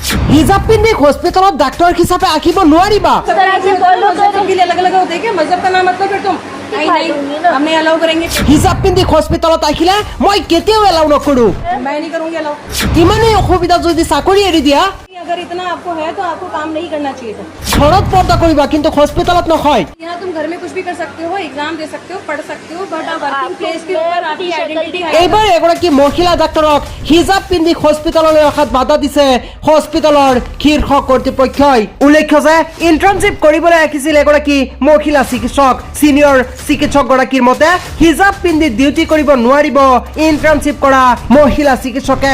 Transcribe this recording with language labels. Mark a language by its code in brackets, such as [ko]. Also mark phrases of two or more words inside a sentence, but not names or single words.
[as] হিজাব পিন্ধি হস্পিটেলত ডাক্তৰ হিচাপে আঁকিব নোৱাৰিবা। হিজাব পিন্ধি হস্পিটেলত আহিলে মই কেতিয়াও এলাউ নকৰো। ইমানেই অসুবিধা যদি চাকৰি এৰি দিয়া [hi] अगर इतना आपको है तो आपको काम नहीं करना चाहिए था। [as] ঘৰত পৰ্দা কৰিবা কিন্তু হস্পিটেলত নহয়। [hi] यहाँ तुम घर में कुछ भी कर सकते हो, एग्जाम दे सकते हो, पढ़ सकते हो, [en] but working place [hi] के ऊपर आपकी आइडेंटिटी है। [as] এইবাৰ এগৰাকী মহিলা ডাক্তৰক হিজাব পিন্ধি হস্পিটেললৈ অহাত বাধা দিছে হস্পিটেলৰ শীৰ্ষ কৰ্তৃপক্ষই। উল্লেখ্য যে ইণ্টাৰ্ণশ্বিপ কৰিবলৈ আহিছিল এগৰাকী মহিলা চিকিৎসক। চিনিয়ৰ চিকিৎসকগৰাকীৰ মতে হিজাব পিন্ধি ডিউটি কৰিব নোৱাৰিব ইণ্টাৰ্ণশ্বিপ কৰা মহিলা চিকিৎসকে।